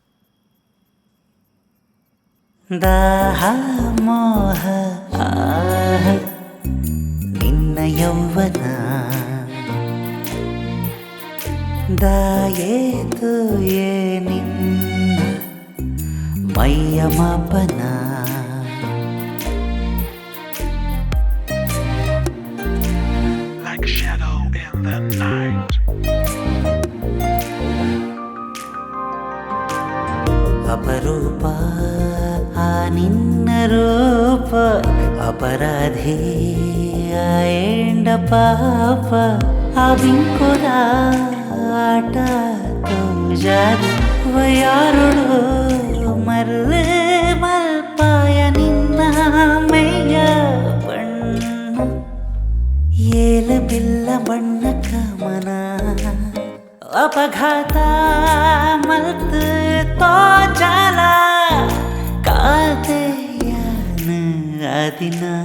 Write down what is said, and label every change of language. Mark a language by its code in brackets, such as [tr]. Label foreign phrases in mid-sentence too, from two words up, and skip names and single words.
[tcy] ದಾಹ ಮೋಹ ಆಹ ನಿನ್ನ ಯೌವನ ದಾಯೇತು ನಿನ್ನ ಮೈಯ ಮಾಪನ [en] like shadow in the night. [tcy] ಅಪರೂಪ ಆ ನಿನ್ನ ರೂಪ ಅಪರಾಧಿ ಎಂಡ ಪಾಪ ಆ ಬಿಂಕುದ ಆಟ ತೋಜಾರು ವಯಾರುಳು ಮರ್ಲೆ ಮಲ್ಪಾಯ ನಿನ್ನ ಮೈಯ ಬಣ್ಣ ಏಲ ಬಿಲ್ಲ ಬಣ್ಣ ಕಮನ ಅಪಘಾತ ಮಲ್ತು ತೋಜಾಲ ಕಾತೆಯನ ಅದಿನ